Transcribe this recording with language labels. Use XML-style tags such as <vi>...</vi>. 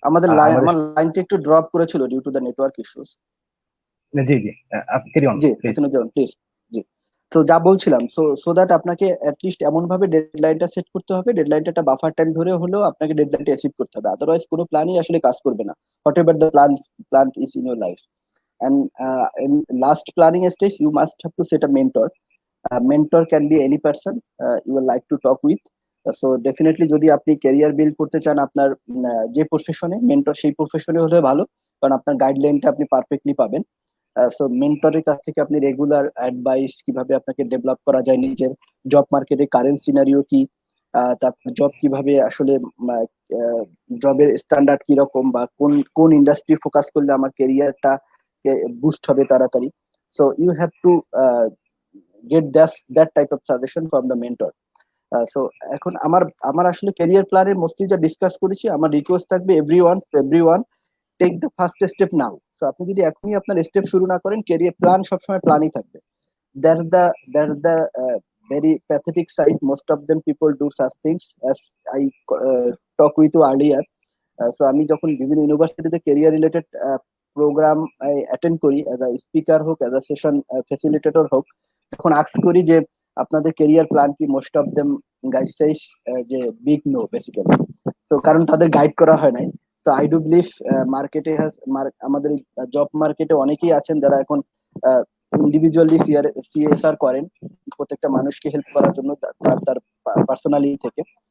<bn>আমার লাইনটা একটু ড্রপ করেছিল</bn> <en>Due to the network issues.</en> <bn>G G, carry on G</bn> <en>Please. Please.</en> <bn>জি, তো যা বলছিলাম সো দ্যাট আপনাকে অ্যাটলিস্ট এমন ভাবে ডেডলাইনটা সেট করতে হবে, ডেডলাইনটা একটা বাফার টাইম ধরে হলেও আপনাকে ডেডলাইনটা অ্যাচিভ করতে হবে, আদারওয়াইজ কোনো প্ল্যানই আসলে কাজ করবে না</bn> <en>Whatever the plan is in your life. And in last planning stage, you must have to set a mentor. A mentor can be any person you would like to talk with.</en> <bn>So definitely যদি আপনি career build করতে চান আপনার যে প্রফেশনে, mentor সেই প্রফেশনে হলে ভালো, কারণ আপনার গাইডলাইনটা আপনি পারফেক্টলি পাবেন। সো মেন্টরের কাছ থেকে আপনি রেগুলার অ্যাডভাইস কিভাবে আপনাকে ডেভেলপ করা যায়, নিজের জব মার্কেটে কারেন্ট সিনারিও কি, তারপর জব কিভাবে আসলে জবের স্ট্যান্ডার্ড কিরকম বা কোন কোন ইন্ডাস্ট্রি ফোকাস করলে আমার ক্যারিয়ারটা বুস্ট হবে তাড়াতাড়ি।</bn> <en>So you have to get that type of suggestion from the mentor.</en> <bn>So এখন আমার আমার আসলে ক্যারিয়ার প্ল্যানের মোস্টলি যা ডিসকাস করেছি, আমার রিকোয়েস্ট থাকবে</bn> <en>Everyone take the first step now.</en> <bn>So আপনি যদি এখনই আপনার স্টেপ শুরু না করেন, ক্যারিয়ার প্ল্যান সবসময় প্ল্যানই থাকবে।</bn> <en>That's the very pathetic side. Most of them people do such things as I talk with you earlier.</en> <bn>So আমি যখন বিভিন্ন ইউনিভার্সিটিতে ক্যারিয়ার রিলেটেড প্রোগ্রাম অ্যাটেন্ড করি,</bn> <en>as a speaker</en> <bn>হোক অ্যাজ আ সেশন ফ্যাসিলিটেটর হোক, তখন আস্ক করি যে আপনাদের ক্যারিয়ার প্ল্যান কি,</bn> <en>most of them guys says</en> <bn>যে বিগ নো বেসিক্যালি। তো কারণ তাদের গাইড করা হয় নাই। তো</bn> <en>I do believe</en> <bn>মার্কেটে আমাদের জব মার্কেটে অনেকেই আছেন যারা এখন ইন্ডিভিজুয়ালি সিএসআর করেন প্রত্যেকটা মানুষকে হেল্প করার জন্য তার তার পার্সোনালি থেকে।</bn>